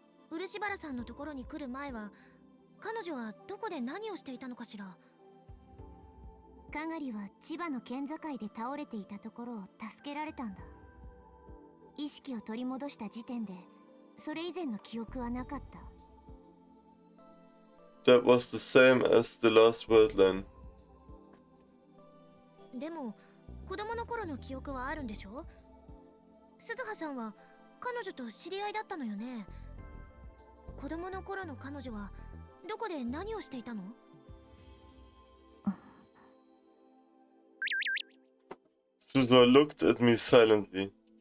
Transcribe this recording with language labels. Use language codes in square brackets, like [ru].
[ja] 漆原さんのところに来る前は彼女はどこで何をしていたのかしら？かがりは千葉の県境で倒れていたところを助けられたんだ。意識を取り戻した時点でそれ以前の記憶はなかった。 [en] That was the same as the last wordline. [ja] でも子供の頃の記憶はあるんでしょ？鈴葉さんは彼女と知り合いだったのよね。子供の頃の彼女はどこで何をしていたの [en] Suzuha looked at me silently.